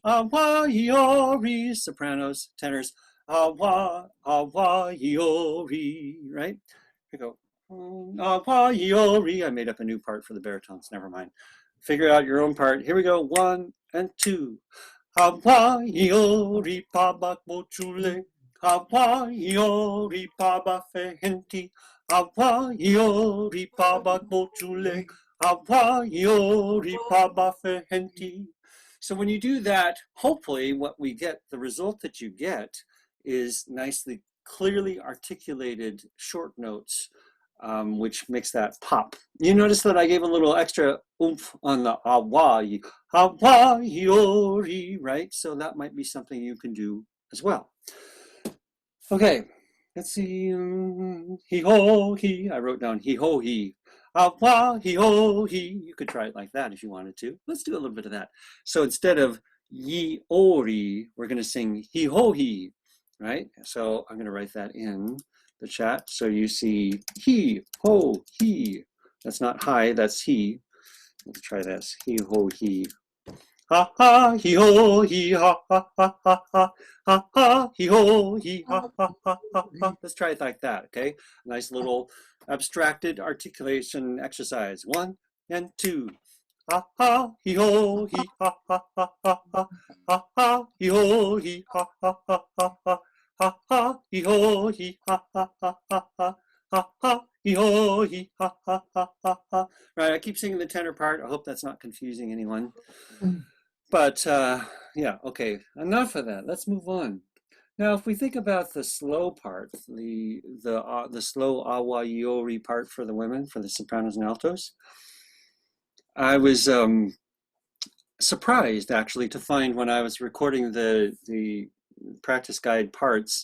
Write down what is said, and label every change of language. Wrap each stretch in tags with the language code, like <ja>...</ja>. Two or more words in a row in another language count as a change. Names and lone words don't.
<en>Hawaii, sopranos, tenors, Hawaii, right? Here we go. Hawaii, I made up a new part for the baritones, never mind. Figure out your own part. Here we go, 1 and 2. Hawaii, pa ba bo chule. Hawaii, pa ba fe henti. Hawaii, pa ba bo chule. Hawaii, pa ba fe henti. So when you do that, hopefully what we get, the result that you get is nicely, clearly articulated short notes which makes that pop. You notice that I gave a little extra oomph on the awa, awa-iori, right? So that might be something you can do as well. Okay, let's see. He-ho-he. I wrote down he-ho-he. Awa-he-ho-he. You could try it like that if you wanted to. Let's do a little bit of that. So instead of ye-ori, we're going to sing he-ho-he, right? So I'm going to write that in the chat. So you see he-ho-he. That's not hi, that's he. Let's try this. He-ho-he. Ha ha he ho he ha ha ha ha ha ha ha he ho he ha ha ha ha ha. Let's try it like that, okay? Nice little abstracted articulation exercise. 1 and 2. Ha ha he ho he ha ha ha ha ha ha ha he ho he ha ha ha ha ha ha ha he ho he ha ha ha ha ha ha ha he ho he ha ha ha ha ha. Right, I keep singing the tenor part. I hope that's not confusing anyone. But yeah, okay, enough of that. Let's move on. Now, if we think about the slow part, the slow awa-iori part for the women, for the sopranos and altos, I was surprised actually to find when I was recording the practice guide parts.</en>